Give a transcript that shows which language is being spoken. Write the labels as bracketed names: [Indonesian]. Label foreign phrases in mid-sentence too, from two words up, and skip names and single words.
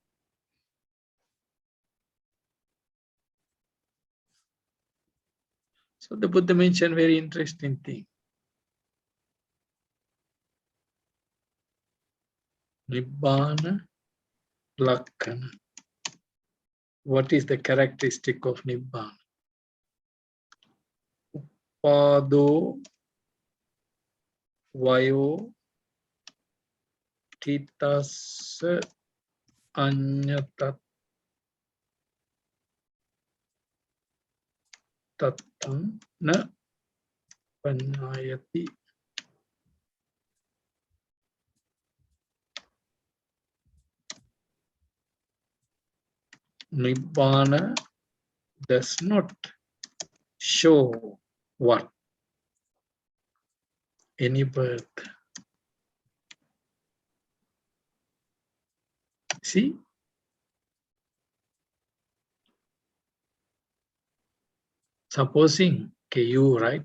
[English] So the Buddha mentioned very interesting thing. [Pali] Nibbana Lakkana. [English] What is the characteristic of Nibbana? [Pali] Pado Vayo Titas Anyatat Tattam Na Panyayati. [English] Nibbana does not show what? Any birth. See? Supposing, okay, you, right?